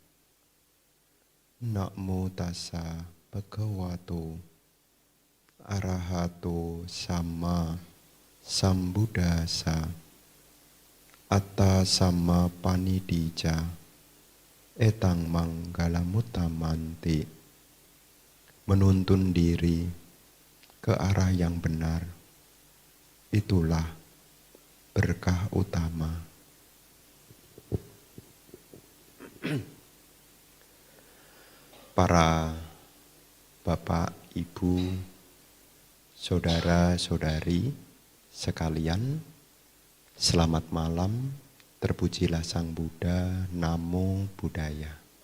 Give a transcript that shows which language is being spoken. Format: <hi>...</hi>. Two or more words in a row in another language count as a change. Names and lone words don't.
<pi>Namo tassa bhagavato arahato sama sambuddhassa. Atta sama panidija etang manggalamuttamanti.</pi> <id>Menuntun diri ke arah yang benar, itulah berkah utama. Para bapak, ibu, saudara-saudari sekalian, selamat malam, terpujilah Sang Buddha,</id> <pi>Namo Buddhaya.</pi>